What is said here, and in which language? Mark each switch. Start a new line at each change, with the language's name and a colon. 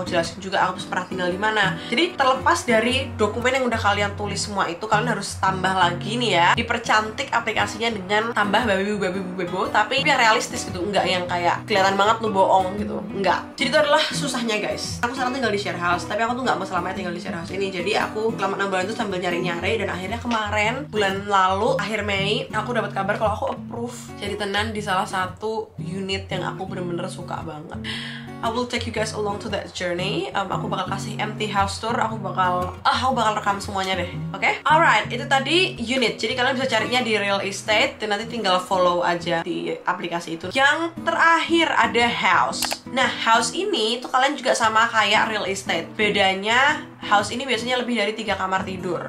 Indonesian: Aku jelasin juga aku pernah tinggal di mana. Jadi terlepas dari dokumen yang udah kalian tulis semua itu, kalian harus tambah lagi nih ya, dipercantik aplikasinya dengan tambah babi tapi yang realistis gitu, enggak yang kayak kelihatan banget lu bohong gitu, enggak. Jadi itu adalah susahnya guys. Aku sekarang tinggal di share house, tapi aku tuh nggak mau selamanya tinggal di share house ini. Jadi aku selama 6 bulan itu sambil nyari-nyari, dan akhirnya kemarin bulan lalu akhir Mei aku dapat kabar kalau aku approve jadi tenan di salah satu unit yang aku bener-bener suka banget.
English: I will take you guys along to that journey.
Indonesian: Aku bakal kasih empty house tour. Aku bakal rekam semuanya deh. Oke? Alright, itu tadi unit. Jadi kalian bisa carinya di real estate, dan nanti tinggal follow aja di aplikasi itu. Yang terakhir ada house. Nah, house ini tuh kalian juga sama kayak real estate. Bedanya house ini biasanya lebih dari 3 kamar tidur.